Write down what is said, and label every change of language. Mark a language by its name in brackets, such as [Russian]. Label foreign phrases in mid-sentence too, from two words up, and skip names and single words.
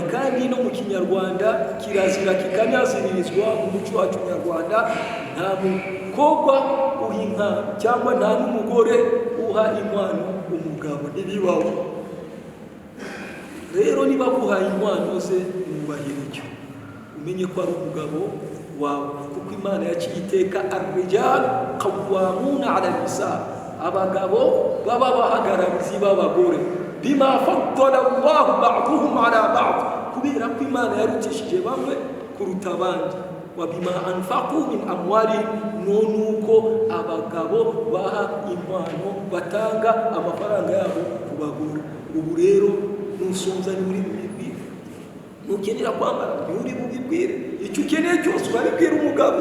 [Kinyarwanda] Kandi no mu Kinyarwanda kirazira kikanyaziririzwa mu muco wacu Nyarwanda, nta mukobwa uha inkwano cyangwa nta n'umugore uha inkwano umugabo, ntibibaho. Rero niba aguhaye inkwano ze, mwubahire icyo, umenye ko ari umugabo wawe, kuko Imana yaciye iteka [Arabic] الرجال قوامون على النساء, [Kinyarwanda] abagabo baba bahagararizi b'abagore, [Arabic] بما فضل الله بعضهم على بعض, [Kinyarwanda] kubera ko Imana yarutishije bamwe kuruta abandi, [Arabic] وبما أنفقوا من أموالهم, [Kinyarwanda] nuko abagabo baha inkwano, batanga amafaranga yabo ku bagore. Ubu rero nusonza muri bibiri, nukenera kwambara nturi bubibwire, icyo ukeneye cyose urabibwira umugabo.